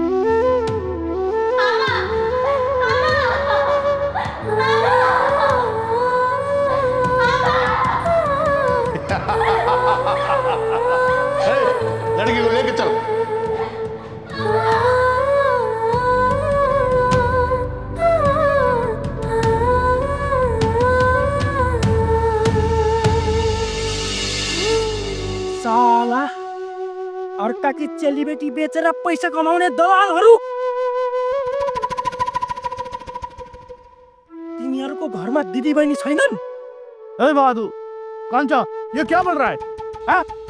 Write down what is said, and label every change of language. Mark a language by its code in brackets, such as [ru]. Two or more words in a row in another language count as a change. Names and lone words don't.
[hi] लड़की को लेके चलो। [ne] साला अर्काकी चेलीबेटी बेचेर पैसा कमाउने दलालहरू, तिनीहरूको घरमा दिदी बहिनी छैनन्? ए बहादुर, [hi] कांचा, ये क्या बोल रहा है? हाँ?